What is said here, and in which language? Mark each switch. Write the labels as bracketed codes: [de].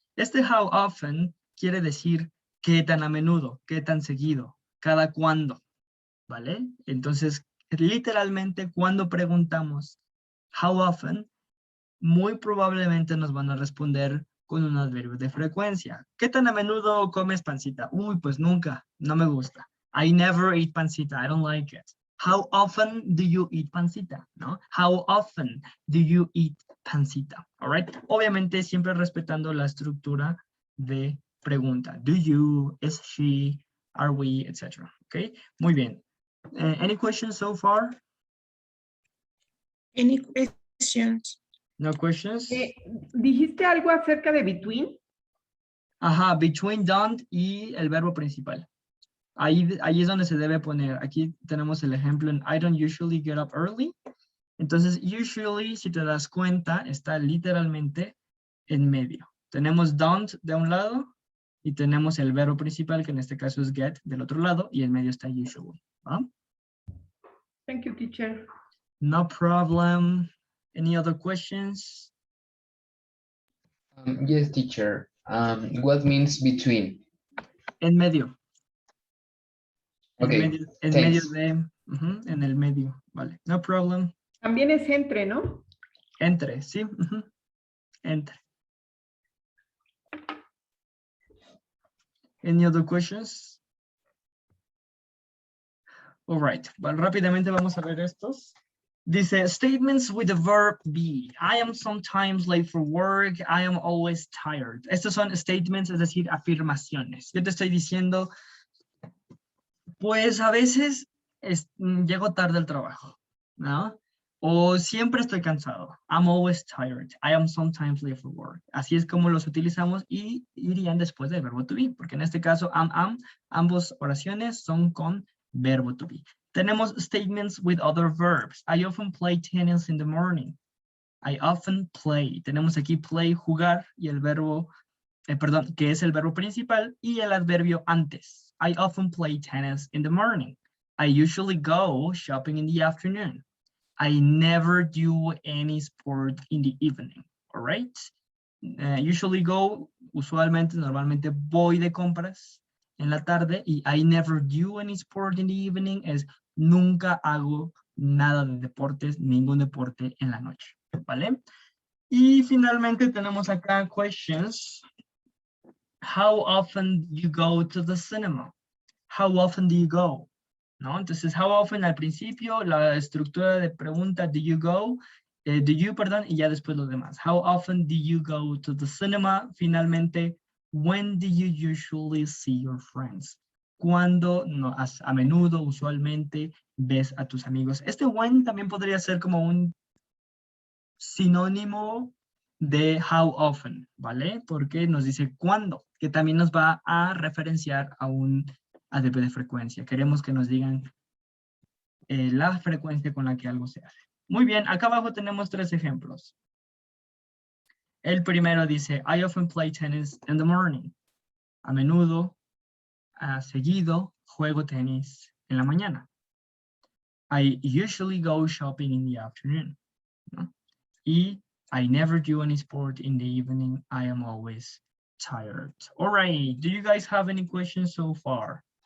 [es] Este [en] how often [es] quiere decir qué tan a menudo, qué tan seguido, cada cuándo, ¿vale? Entonces, literalmente, cuando preguntamos [en] how often, [es] muy probablemente nos van a responder con un adverbio de frecuencia. ¿Qué tan a menudo comes pancita? Uy, pues nunca, no me gusta. [en] I never eat pancita, I don't like it. How often do you eat pancita? ¿No? How often do you eat pancita? All right? [es] Obviamente siempre respetando la estructura de pregunta. [en] Do you, is she, are we, etc. Okay? [es] Muy bien. [en] Any questions so far? Any questions? No questions? [es] ¿Dijiste algo acerca de between? Ajá, between don't y el verbo principal. Ahí es donde se debe poner. Aquí tenemos el ejemplo en [en] I don't usually get up early. [es] Entonces, usually, si te das cuenta, está literalmente en medio. Tenemos don't de un lado y tenemos el verbo principal, que en este caso es get, del otro lado, y en medio está usually. ¿Va? [en] Thank you, teacher. No problem. Any other questions? Yes, teacher. What means between? [es] En medio. [en] Okay, [es] En medio de, en el medio, vale. [en] No problem. [es] También es entre, ¿no? Entre, sí. Entre. [en] Any other questions? All right. [es] Bueno, rápidamente vamos a ver estos. Dice, [en] statements with the verb be. I am sometimes late for work. I am always tired. [es] Estos son statements, es decir, afirmaciones. Yo te estoy diciendo, pues a veces llego tarde al trabajo, ¿no? O siempre estoy cansado. [en] I'm always tired. I am sometimes late for work. [es] Así es como los utilizamos y irían después del verbo to be, porque en este caso, ambos oraciones son con verbo to be. Tenemos [en] statements with other verbs. I often play tennis in the morning. I often play. [es] Tenemos aquí play, jugar, y el verbo, perdón, que es el verbo principal, y el adverbio antes. [en] I often play tennis in the morning. I usually go shopping in the afternoon. I never do any sport in the evening, all right? [es] Usually go, usualmente, normalmente voy de compras en la tarde y [en] I never do any sport in the evening [es] es nunca hago nada de deportes, ningún deporte en la noche, ¿vale? Y finalmente tenemos acá questions. [en] How often do you go to the cinema? How often do you go? ¿No? [es] Entonces, [en] how often [es] al principio, la estructura de pregunta, [en] do you go? Do you, [es] perdón, y ya después los demás. [en] How often do you go to the cinema? [es] Finalmente, [en] when do you usually see your friends? [es] ¿Cuándo, no, a menudo, usualmente, ves a tus amigos? Este when también podría ser como un sinónimo de how often, ¿vale? Porque nos dice cuándo, que también nos va a referenciar a un ADP de frecuencia. Queremos que nos digan la frecuencia con la que algo se hace. Muy bien, acá abajo tenemos 3 ejemplos. El primero dice, [en] I often play tennis in the morning. [es] A menudo, seguido, juego tenis en la mañana. [en] I usually go shopping in the afternoon. ¿No? Y I never do any sport in the evening. I am always tired. All right, do you guys have any questions so far?